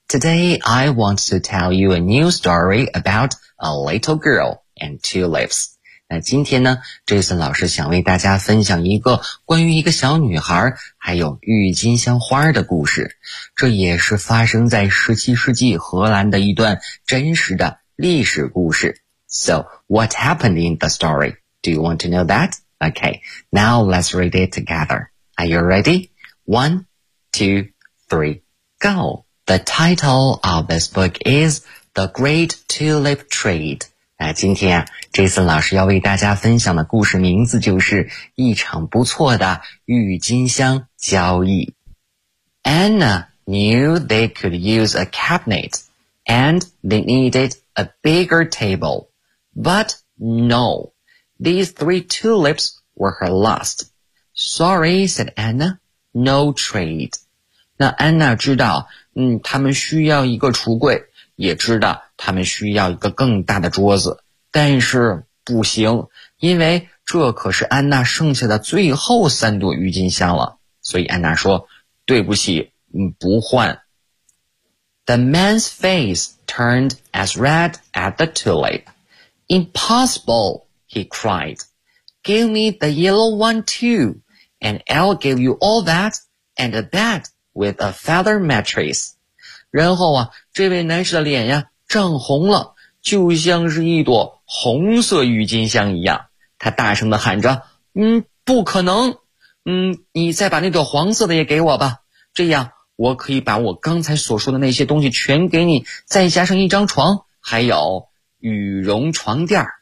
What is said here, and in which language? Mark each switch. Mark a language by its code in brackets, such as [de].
[en] Today, I want to tell you a new story about a little girl and tulips. [zh] 那今天呢 ,Jason 老师想为大家分享一个关于一个小女孩还有郁金香花的故事。这也是发生在17世纪荷兰的一段真实的历史故事。 [en] So, what happened in the story? Do you want to know that? Okay, now let's read it together. Are you ready? 1, 2, 3, go! The title of this book is The Great Tulip Trade. [zh] 那今天啊 ,Jason 老师要为大家分享的故事名字就是一场不错的郁金香交易。 [en] Anna knew they could use a cabinet and they needed a bigger table. But no, these 3 tulips were her last. Sorry, said Anna, no trade. [zh] 那 Anna 知道他们需要一个橱柜，也知道他们需要一个更大的桌子，但是不行，因为这可是安娜剩下的最后三朵郁金香了。所以安娜说，对不起，不换。 [en] The man's face turned as red as the tulip. Impossible, he cried. Give me the yellow one too, and I'll give you all that and that. With a feather mattress. [zh] 然后啊这位男士的脸呀涨红了，就像是一朵红色郁金香一样。他大声地喊着，不可能，你再把那朵黄色的也给我吧，这样我可以把我刚才所说的那些东西全给你，再加上一张床还有羽绒床垫。